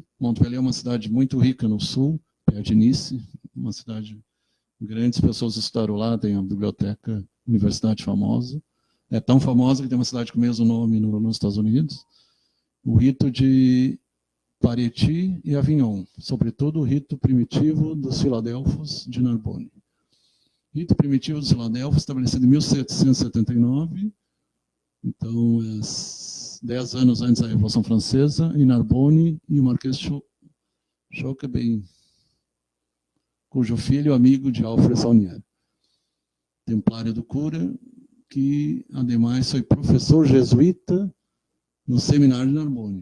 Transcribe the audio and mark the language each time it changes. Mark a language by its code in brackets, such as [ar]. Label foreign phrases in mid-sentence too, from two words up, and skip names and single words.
[pt] Montpellier é uma cidade muito rica no sul, perto de Nice, uma cidade... Grandes pessoas estudaram lá, tem a biblioteca, universidade famosa. É tão famosa que tem uma cidade com o mesmo nome nos Estados Unidos. O rito de Pareti e Avignon, sobretudo o rito primitivo dos filadelfos de Narbonne. Rito primitivo dos filadelfos, estabelecido em 1779, então, 10 anos antes da Revolução Francesa, em Narbonne, e o Marquês de Chauquebin, cujo filho é amigo de Alfred Saunier, templário do cura, que, ademais, foi professor jesuíta no seminário de Narbonne.